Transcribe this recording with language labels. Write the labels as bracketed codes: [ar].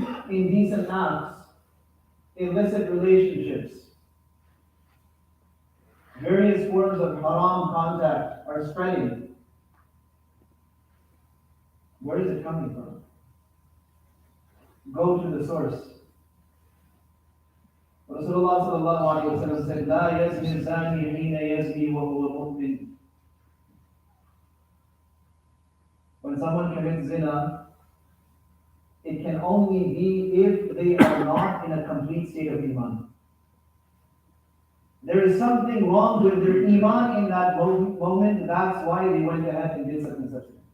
[en] Indecent acts, illicit relationships, various forms of haram contact are spreading. Where is it coming from? Go to the source. Rasulullah sallallahu alayhi wa sallam said, [ar] لا يزني الزاني حين يزني وهو مؤمن. [en] When someone commits zina, it can only be if they are not in a complete state of iman. There is something wrong with their iman in that moment. That's why they went ahead and did such and such.